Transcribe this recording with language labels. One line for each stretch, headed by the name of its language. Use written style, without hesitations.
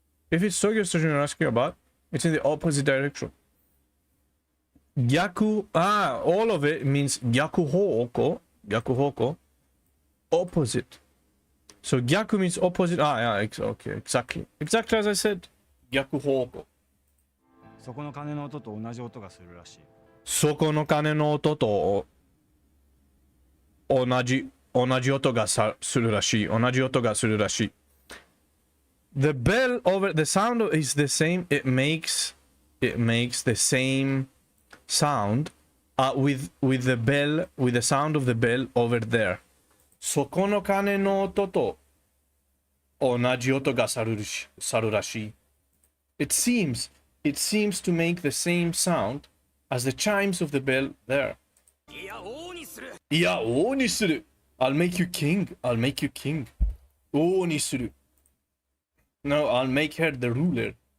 English: If it's Tokyo Station you're asking about, it's in the opposite direction. 逆 all of it means 逆方向 opposite. So 逆 means opposite. Yeah, okay, exactly as I said.
Japanese: 逆方向。そこの鐘の音と同じ音がするらしい。そこの鐘の音と同じ音がするらしい。同じ音がするらしい。
English: The bell over the sound is the same. It makes the same sound with the bell, with the sound of the bell over there.
Japanese: そこの鐘の音と同じ音がさるらしい。
English: It seems to make the same sound as the chimes of the bell there.
Japanese: いや、王にする。
English: I'll make you king.
Japanese: 王にする。
English: No, I'll make her the ruler.